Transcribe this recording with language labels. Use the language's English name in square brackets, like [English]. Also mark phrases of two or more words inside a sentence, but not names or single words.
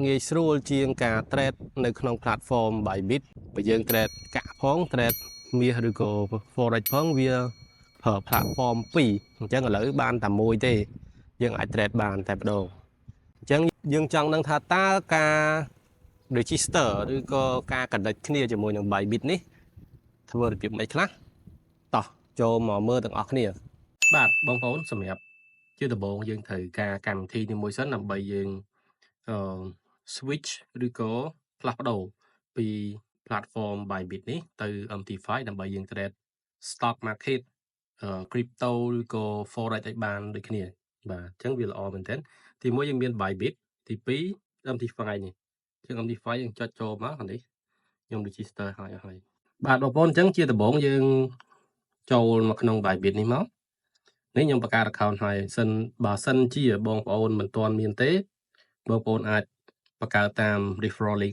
[Khmer] ងាយស្រួលជាងការ trade នៅក្នុង platform Bybit បើយើង trade កាក់ផង trade មាសឬក៏ forex ផងវាប្រើ platform 2អញ្ចឹងឥឡូវបានតែមួយទេយើងអាច trade បានតែម្ដងអញ្ចឹងយើងចង់ដឹងថាតើការ register ឬក៏ការ connect គ្នាជាមួយនឹង Bybit នេះធ្វើរបៀបម៉េចខ្លះតោះចូលមកមើលទាំងអស់គ្នាបាទបងប្អូនសម្រាប់ជាដំបូងយើងត្រូវការកម្មវិធីនេះមួយសិនដើម្បីយើង switch ឬក៏ផ្លាស់ប្ដូរពី platform Bybit នេះទៅ MT5 ដើម្បីយើង [English] trade stock market crypto [Khmer] ឬក៏ forex ឲ្យ បានដូចគ្នាបាទអញ្ចឹងវាល្អមែនទែនទី1យើងមាន Bybit ទី2 MT5 នេះជាង MT5 យើងចុចចូលមកខាងនេះខ្ញុំ register ហើយបាទបងប្អូនអញ្ចឹងជាដំបូងយើងចូលមកក្នុង Bybit នេះមកនេះខ្ញុំបង្កើត account ហើយបើសិនជាបងប្អូនមិនទាន់មានទេបងប្អូនអាចបង្កើតតាម [English] referral link